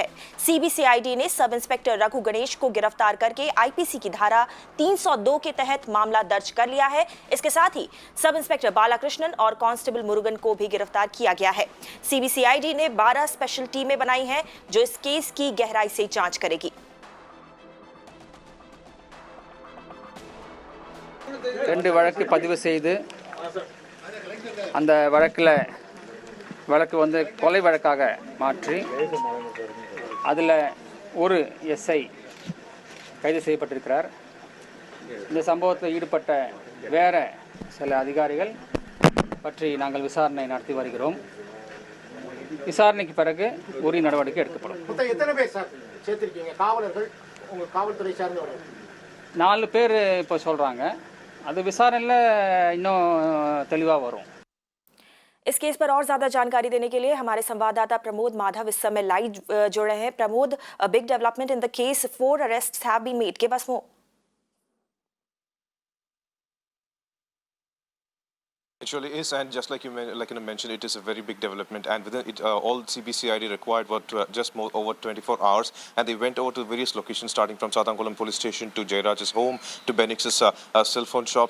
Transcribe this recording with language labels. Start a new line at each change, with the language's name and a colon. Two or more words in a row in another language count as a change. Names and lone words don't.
Hindi: सीबीसीआईडी ने
English: sub inspector
Hindi: रघु गणेश को गिरफ्तार करके आईपीसी की धारा 302 के तहत मामला दर्ज कर लिया है। इसके साथ ही
English: sub inspector
Hindi: बालाकृष्णन और कांस्टेबल मुरुगन को भी गिरफ्तार किया गया है। सीबीसीआईडी ने 12
English: special teams
Hindi: बनाई हैं जो इस केस की गहराई से जांच करेगी।
Tamil: ரெண்டு வழக்கு பதிவு செய்து அந்த வழக்கு வந்து கொலை வழக்காக மாற்றி அதில் ஒரு எஸ்ஐ கைது செய்யப்பட்டிருக்கிறார். இந்த சம்பவத்தில் ஈடுபட்ட வேற சில அதிகாரிகள் பற்றி நாங்கள் விசாரணை நடத்தி வருகிறோம். விசாரணைக்கு பிறகு உரிய நடவடிக்கை எடுக்கப்படும். எத்தனை பேர் சார் சேர்த்திருக்கீங்க? காவலர்கள் உங்க காவல்துறை சார்ந்தவர்கள் 4 பேர் இப்போ சொல்றாங்க. அது விசாரணையில் இன்னும் தெளிவாக வரும்.
Hindi: इस केस पर और ज्यादा जानकारी देने के लिए हमारे संवाददाता प्रमोद माधव इस समय लाइव जुड़ रहे हैं।
English: प्रमोद, big development in the case, 4 arrests have been made. Give us more. It surely is, and just like you mentioned, it is a very big development. And within it, all CBCID required were just over 24 hours, and they went over to various locations, starting from Satankulam police station to Jairaj's home to Benix's cell phone shops.